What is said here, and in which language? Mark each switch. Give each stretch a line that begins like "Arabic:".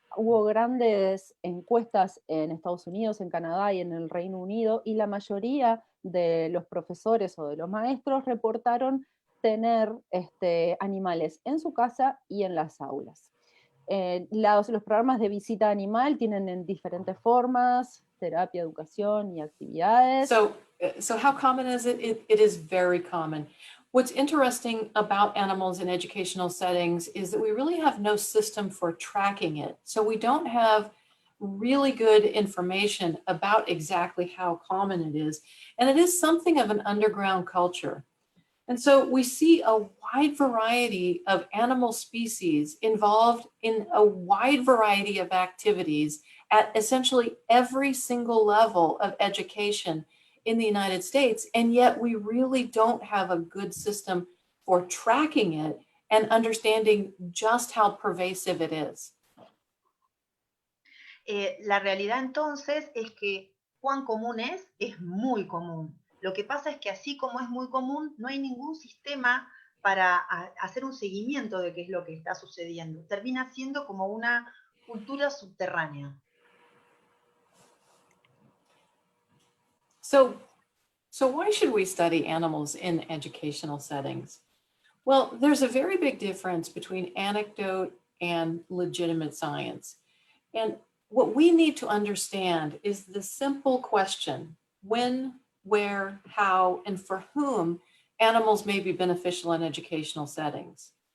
Spanish: Hubo grandes encuestas en Estados Unidos, en Canadá y en el Reino Unido, y la mayoría de los profesores o de los maestros reportaron tener animales en su casa y en las aulas. Los programas de visita animal tienen en diferentes formas, terapia, educación y actividades.
English: So how common is it? It is very common. What's interesting about animals in educational settings is that we really have no system for tracking it. So we don't have really good information about exactly how common it is. And it is something of an underground culture. And so we see a wide variety of animal species involved in a wide variety of activities at essentially every single level of education in the United States. And yet we really don't have a good system for tracking it and understanding just how pervasive it is.
Spanish: La realidad entonces es que cuán común es muy común. Lo que pasa es que así como es muy común, no hay ningún sistema para hacer un seguimiento de qué es lo que está sucediendo. Termina siendo como una cultura subterránea.
English: So why should we study animals in educational settings? Well, there's a very big difference between anecdote and legitimate science. And what we need to understand is the simple question, when, where, how, and for whom animals may be beneficial in educational settings.